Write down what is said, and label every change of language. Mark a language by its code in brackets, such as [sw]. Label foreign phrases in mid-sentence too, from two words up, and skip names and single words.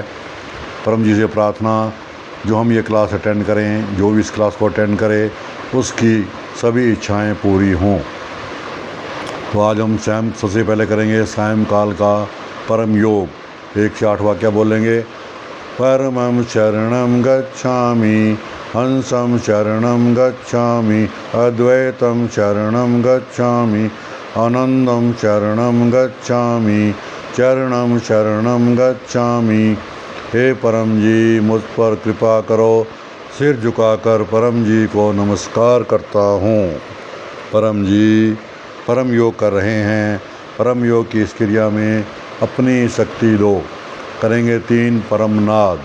[hi] परम जी से प्रार्थना, जो हम ये क्लास अटेंड करें, जो भी इस क्लास को अटेंड करे, उसकी सभी इच्छाएं पूरी हों। तो आज हम सबसे पहले करेंगे सायंकाल का परम योग। 1 से 8 वाक्य बोलेंगे। [sa] परमं शरणं गच्छामि, हंसं शरणं गच्छामि, अद्वैतं शरणं गच्छामि, आनंदं शरणं गच्छामि, चरणं शरणं गच्छामि। [hi] हे परम जी, मुझ पर कृपा करो। सिर झुकाकर परम जी को नमस्कार करता हूँ। परम जी परम योग कर रहे हैं। परम योग की इस क्रिया में अपनी शक्ति लो। करेंगे 3 परमनाद।